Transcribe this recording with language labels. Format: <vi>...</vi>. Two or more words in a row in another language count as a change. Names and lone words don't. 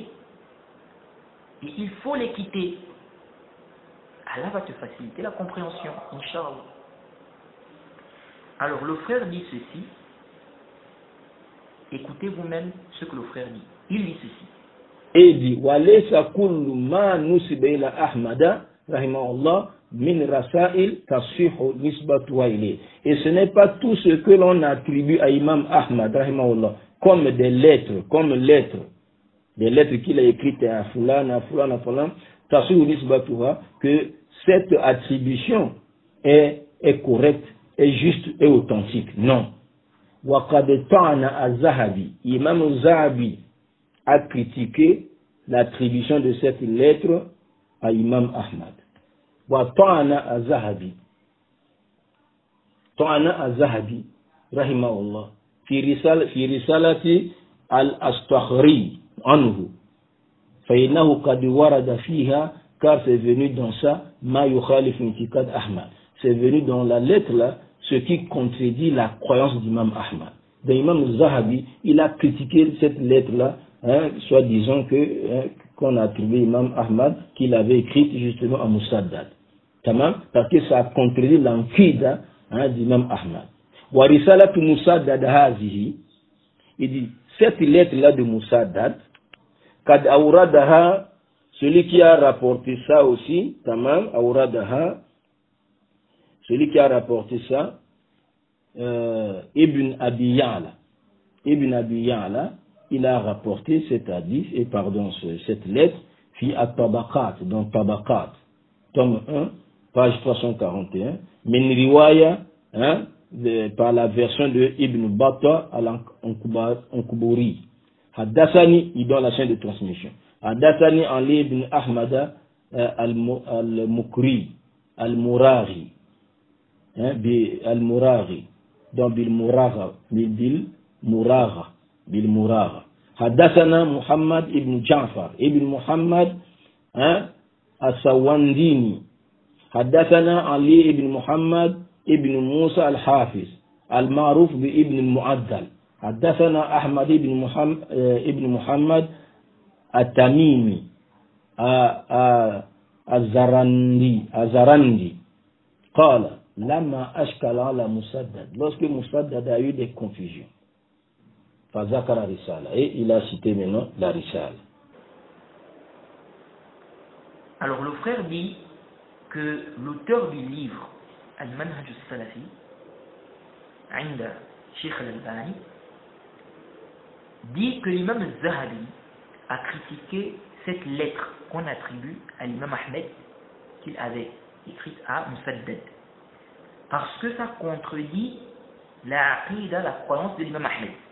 <fr>Et il faut l'équité. Allah va te faciliter la compréhension, Inch'Allah. Alors le frère dit ceci. Écoutez vous-même ce que le frère dit. Il dit ceci. Et il dit</fr> <ar>وليس كل ما نسب إلى أحمد رحمه الله من رسائل تصح نسبتها إليه.</ar> <fr>Et ce n'est pas tout ce que l'on attribue à Imam Ahmad rahimahullah comme des lettres, des lettres qu'il a écrites à Fulan,</fr> <ar>تصح نسبتها,</ar> <fr>que cette attribution est correcte, est juste et authentique. Non.</fr> <ar>وقد طعن الذهبي,</ar> <fr>Imam Zahabi a critiqué l'attribution de cette lettre à Imam Ahmad.</fr> <ar>وطعن الذهبي, طعن الذهبي رحمه الله في رسالة الأستخري عنه فإنه قد ورد فيها,</ar> <fr>car c'est venu dans ça</fr> <ar>ما يخالف انتقاد أحمد,</ar> <fr>c'est venu dans la lettre là ce qui contredit la croyance d'Imam Ahmad. Donc Imam Zahabi, il a critiqué cette lettre-là, soit disant qu'on a attribué Imam Ahmad qu'il avait écrite justement à Musaddad. Parce que ça contredit l'enquida d'Imam Ahmad.</fr> <ar>ورسالة مسدد هذه,</ar> <fr>il dit, cette lettre-là de Musaddad,</fr> <ar>قد أوردها,</ar> <fr>celui qui a rapporté ça aussi, awradaha, celui qui a rapporté ça, Ibn Abi Ya'la. Ibn Abi Ya'la, il a rapporté cet hadith, cette lettre,</fr> <ar>في الطبقات,</ar> <fr>dans Tabaqat, tome 1, page 341,</fr> <ar>من رواية,</ar> <fr>par la version de Ibn Battah al-Ankubouri.</fr> <ar>حدثني,</ar> <fr>il donne la chaîne de transmission.</fr> <ar>حدثني علي بن أحمد المقري، المراري. Al-Murari, donc Bil-Muragha. حدثنا محمد بن جعفر، بن محمد السوندني. حدثنا علي بن محمد بن موسى الحافظ، المعروف بابن المعدل. حدثنا أحمد بن محمد التميمي، الزرندي. قال لما أشكل على مسدد,</ar> <fr>lorsque Musaddad a eu des confusions,</fr> <ar>فذكر رسالة,</ar> <fr>et il a cité maintenant la Risala. Alors le frère dit que l'auteur du livre Al-Manhaj al-Salafi, Inda Sheikh al-Albani, dit que l'imam al-Zahabi a critiqué cette lettre qu'on attribue à l'imam Ahmed qu'il avait écrite à Musaddad, parce que ça contredit la aqida, la croyance de l'imam Ahmed.</fr>